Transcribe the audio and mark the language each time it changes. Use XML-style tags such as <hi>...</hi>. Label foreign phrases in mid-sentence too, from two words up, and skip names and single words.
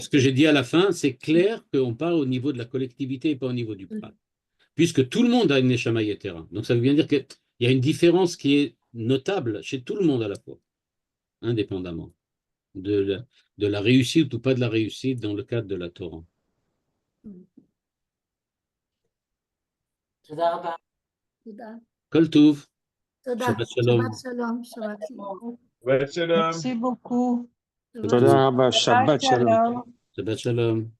<fr>que j'ai dit à la fin, c'est clair qu'on parle au niveau de la collectivité et pas au niveau du prat. Puisque tout le monde a une</fr> <he>נשמה יתרה.</he> <fr>Donc, ça veut bien dire qu'il y a une différence qui est notable chez tout le monde à la fois, indépendamment de la réussite ou pas de la réussite dans le cadre de la Torah.</fr> <he>תודה רבה. תודה. כל טוב. תודה. שבת שלום. שבת שלום. שבת שלום.</he> <fr>Ouais, shalom. Merci beaucoup.</fr> <he>שבת תודה רבה, שבת שלום. שבת שלום.</he>